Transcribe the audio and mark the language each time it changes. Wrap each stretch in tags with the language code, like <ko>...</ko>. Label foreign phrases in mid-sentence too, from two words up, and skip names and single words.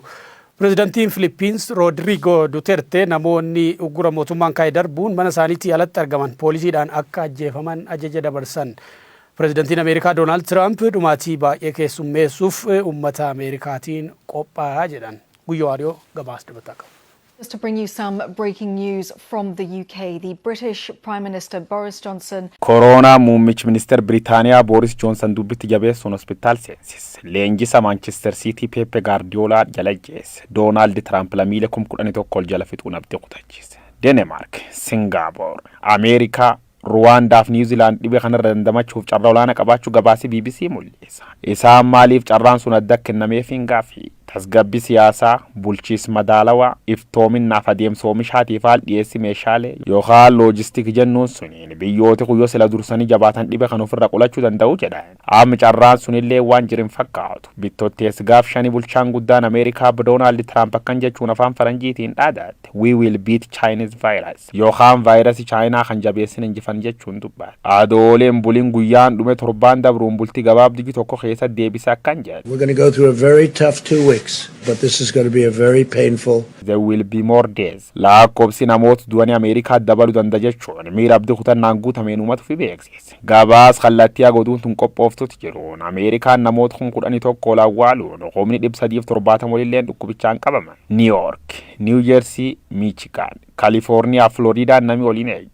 <om>Pireezidantiin Filiippiins Roodiriigoo Duuterte namoonni uggura mootummaan kaa'e darbuun mana isaaniitii alatti argaman poolisiidhaan akka ajjeefaman ajaja dabarsan. Pireezidantiin Ameerikaa Doonaald Tiraamp dhumaatii baay'ee keessummeessuuf uummata Ameerikaatiin qophaa'aa jedhan. Guyyoo Waariyoo gabaasa dabataa qaba.</om> <en>Just to bring you some breaking news from the UK, the British Prime Minister Boris Johnson.</en> <om>Corona muummichi ministeer Britaniyaa Boris Johnson dubbitti jabeessuun hospitaal seensis. Leenjisa Manchester City Pep Guardiola jala jeesse. Donald Trump lammiilee 11 jala fixuun abdii kutachiise. Denmark, Singapore, Ameerikaa, Rwanda fi New Zealand dhibee kanarra dandamachuuf carraa olaanaa qabaachuu gabaasi BBC mul'isa. Isaan maaliif carraan sun adda kennameef hin gaafi? tasgabbii siyaasaa bulchiis madaalawaa iftoominnaaf adeemsa oomishaatiif haal dhiyeessi meeshaalee yookaan loojistiik jennuun suniin biyyoota kuyyoo sila dursanii jabaatan dhibe kan ofirra qolachuu danda'u jedhan. Amma carraan sunillee waan jirin fakkaatu. Bittottees gaaf shanii bulchaan guddaan Ameerikaa Doonaald Tiraamp akkan jechuun afaan faranjiitiin dhaadatte.</om> <en>We will beat Chinese virus</en> <om>yookaan vaayirasii Chaayinaa kan jabeessin injifan jechuun dubbata. Adooleen buliin guyyaan dhume torbaan dabruun bultii gabaabdigi tokko keessa deebisa akkan jedhe.</om> <en>We're going to go through a very tough 2 weeks, but this is going to be a very painful. There will be more days.</en> <om>Lakkoobsi namoota du'anii Ameerikaa dabaluu danda'a jechuun miira abdii kutannaan guutameen uummatu fi beeksise. Gabaas kallattii godhuun tun qophooftutti jiruun Ameerikaan namoota 11,000 ol awwaaluun humni 370 walilleen dhukkubichaan qabaman. New York, New Jersey, Michigan, California, Florida namni waliin eegi.</om>